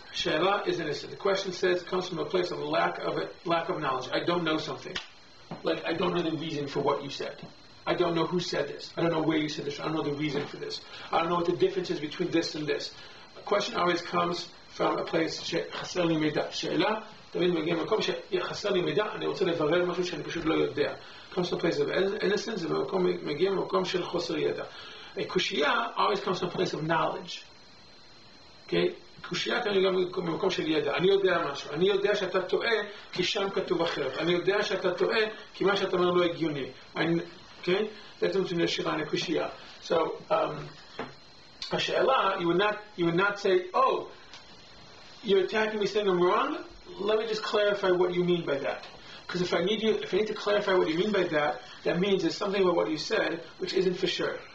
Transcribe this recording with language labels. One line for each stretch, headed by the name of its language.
English: Sheila is innocent. The question comes from a place of lack of knowledge. I don't know something. Like, I don't know the reason for what you said. I don't know who said this. I don't know where you said this. I don't know the reason for this. I don't know what the difference is between this and this. A question always comes from a place,
Hebrew: חסר לי מידע. שאלה, תמיד מגיע ממקום שחסר לי מידע, אני רוצה לברר משהו שאני פשוט לא יודע.
English: Comes from a place of innocence,
Hebrew: מגיע ממקום של חוסר ידע.
English: A kushya always comes from a place of knowledge. Okay?
Hebrew: קושייה כאן גם במקום של ידע. אני יודע משהו. אני יודע שאתה טועה כי שם כתוב אחרת. אני יודע שאתה טועה כי מה שאתה אומר לא הגיוני.
English: Okay? That's between a sheila and a kushia. So, a sheila, you would not say, oh, you're attacking me saying I'm wrong? Let me just clarify what you mean by that. Because if I need to clarify what you mean by that, that means there's something about what you said which isn't for sure.